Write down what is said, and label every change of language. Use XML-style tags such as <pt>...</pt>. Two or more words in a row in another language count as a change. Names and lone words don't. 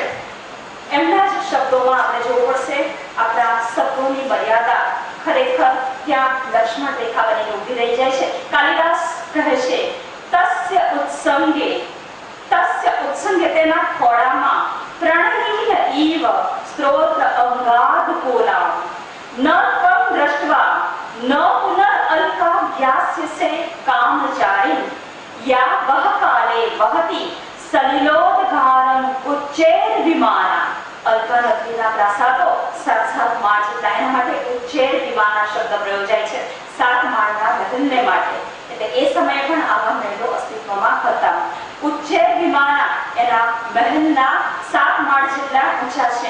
<gu>એમના જ શબ્દોમાં આપણે જોવું પડશે. આપણા શબ્દોની મર્યાદા ખરેખર ત્યાં લક્ષ્મણ રેખા બનીને ઊભી રહી જાય છે. કાલિદાસ કહે છે</gu> <sa>तस्य उत्संगे</sa> <gu>તેના ખોળામાં</gu> <sa>પ્રણયીન ईव स्त्रोत्र अंगाद कोला न त्वं दृष्ट्वा न पुनरअल्का ज्ञास्यसे कामचारिन् या वह काले वहति सलिलोदगारं उच्चैर विमाना।</sa> <gu>અલ્કા નગરીના પ્રાસાદો 7 માળ જેટલા, એના માટે</gu> <sa>उच्चैर विमाना</sa> <gu>શબ્દ પ્રયોજાય છે 7 માળના મહેલને માટે. એટલે એ સમયે પણ આવા મહેલો અસ્તિત્વમાં હતા.</gu> <sa>उच्चैर विमाना</sa> <gu>એના મહેલના 7 માળ જેટલા ઊંચા છે.</gu>